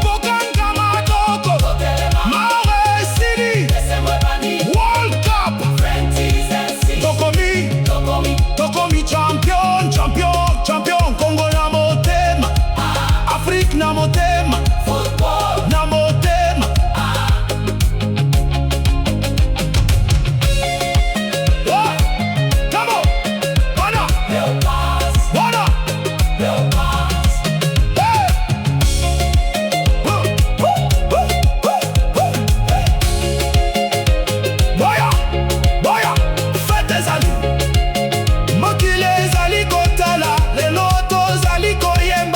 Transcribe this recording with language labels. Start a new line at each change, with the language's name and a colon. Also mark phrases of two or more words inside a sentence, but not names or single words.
Lingala: Bokanga Matoko, Maure Sidi,
French: laissez-moi banni,
English: World Cup, 26.
Lingala: Tokomi champion, champion, champion. Congo na motema, Afrique na motema, Football, na motema.
English: Oh, come on,
Lingala: bana, Leopards, bana, Leopards, hey. Boya, boya, fête ezali, mokili ezali kotala, lelo tozali koyemba,